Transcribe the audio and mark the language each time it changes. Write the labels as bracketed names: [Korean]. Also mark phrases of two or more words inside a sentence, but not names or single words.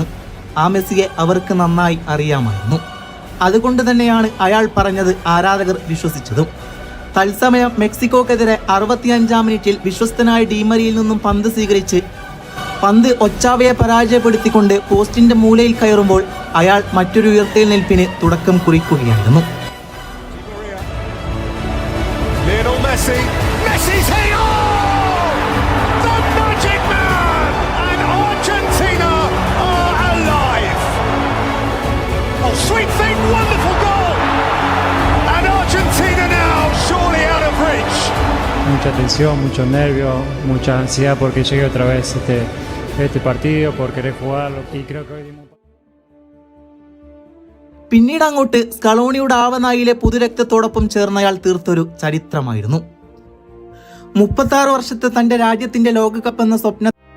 [Malayalam] ആ മെസ്സിയെ അവർക്ക് നന്നായി അറിയാമായിരുന്നു. അതുകൊണ്ട് തന്നെയാണ് അയാൾ പറഞ്ഞത് ആരാധകർ വിശ്വസിച്ചതും. തത്സമയം മെക്സിക്കോക്കെതിരെ 65-ാം മിനിറ്റിൽ വിശ്വസ്തനായ ഡീമരിയിൽ നിന്നും പന്ത് സ്വീകരിച്ച് പന്ത് ഒച്ചാവയെ പരാജയപ്പെടുത്തിക്കൊണ്ട് പോസ്റ്റിന്റെ മൂലയിൽ കയറുമ്പോൾ അയാൾ മറ്റൊരു ഉയർത്തെഴുന്നേൽപ്പിന് തുടക്കം കുറിക്കുകയായിരുന്നു. [English] Sweet thing, wonderful goal! And Argentina now surely out of reach. [Spanish] Mucha tensión, mucho nervio, mucha ansiedad porque llegue otra vez este partido, por querer jugarlo. Y creo que hoy dimos... [Malayalam] പിന്നീട് അങ്ങോട്ട് സ്കലോണിയുടെ ആവനായിലെ പുതുരക്തത്തോടൊപ്പം ചേർന്നയാൾ തീർത്തൊരു ചരിത്രമായിരുന്നു. 36 വർഷത്തെ തന്റെ രാജ്യത്തിന്റെ ലോകകപ്പ് എന്ന സ്വപ്ന